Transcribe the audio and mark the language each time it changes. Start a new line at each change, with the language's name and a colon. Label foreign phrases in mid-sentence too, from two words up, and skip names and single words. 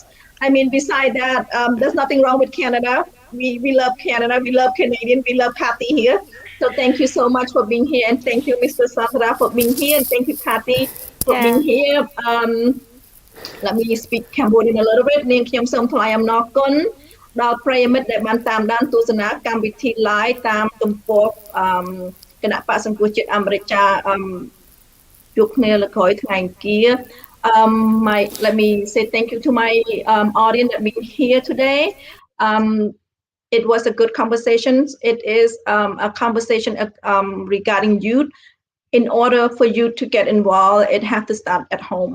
English: I mean, beside that, there's nothing wrong with Canada. We love Canada. We love Canadian. We love Kathy here. So thank you so much for being here, and thank you, Mr. Sonthara, for being here, and thank you, Kathy, for being here. Let me speak Cambodian a little bit.
Khmer: នាងខ្ញុំសូមថ្លែងអំណរគុណដល់ប្រិយមិត្តដែលបានតាមដានទស្សនាកម្មវិធី live តាមទំព័រគណៈបក្សសង្គ្រោះជាតិអាមេរិកចាជួបគ្នាលើក្រោយថ្ងៃអង្គារ
English: let me say thank you to my audience that been here today. It was a good conversation. It is a conversation regarding youth. In order for you to get involved, it has to start at home.